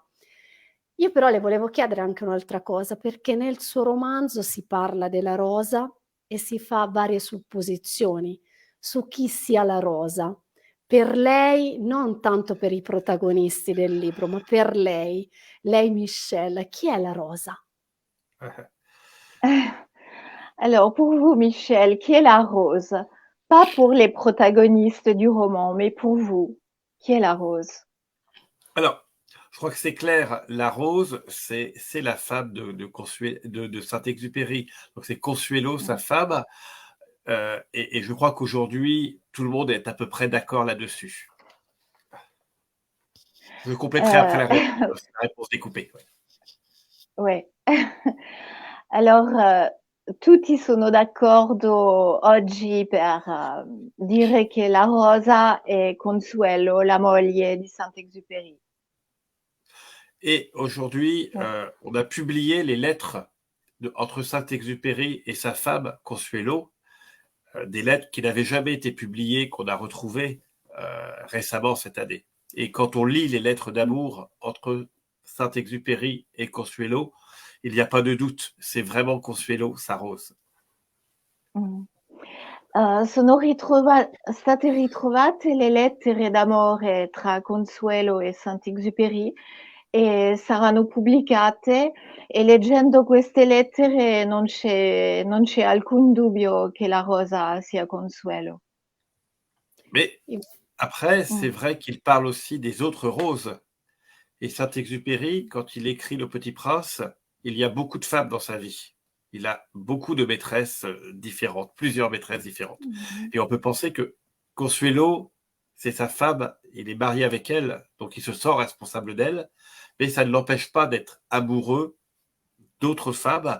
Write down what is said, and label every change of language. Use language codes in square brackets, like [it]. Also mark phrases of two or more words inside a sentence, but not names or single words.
[it] Io però le volevo chiedere anche un'altra cosa, perché nel suo romanzo si parla della rosa e si fa varie supposizioni su chi sia la rosa. Per lei, non tanto per i protagonisti del libro, ma per lei Michel, chi è la rosa? [fr] Alors, pour vous, Michel, qui est la rose? Pas pour les protagonistes du roman, mais pour vous, qui est la rose? Alors, je crois que c'est clair, la rose, c'est la femme de Saint-Exupéry. Donc c'est Consuelo, sa femme. Et je crois qu'aujourd'hui, tout le monde est à peu près d'accord là-dessus. Je compléterai après Euh, la réponse découpée. ouais. Alors, [it] tutti sono d'accordo oggi per dire che la rosa è Consuelo, la moglie di Saint-Exupéry. [fr] Et aujourd'hui, Ouais. on a publié les lettres entre Saint-Exupéry et sa femme Consuelo, des lettres qui n'avaient jamais été publiées, qu'on a retrouvées récemment cette année. Et quand on lit les lettres d'amour entre Saint-Exupéry et Consuelo, il n'y a pas de doute, c'est vraiment Consuelo, sa rose. Mm. [it] Sono state ritrovate le lettere d'amore tra Consuelo e Saint-Exupéry e saranno pubblicate, e leggendo queste lettere non c'è alcun dubbio che la rosa sia Consuelo. [fr] Mais après, c'est Mm. vrai qu'il parle aussi des autres roses. Et Saint-Exupéry, quand il écrit Le Petit Prince, il y a beaucoup de femmes dans sa vie. Il a beaucoup de maîtresses différentes, plusieurs maîtresses différentes. Mm. Et on peut penser que Consuelo, c'est sa femme, il est marié avec elle, donc il se sent responsable d'elle, mais ça ne l'empêche pas d'être amoureux d'autres femmes.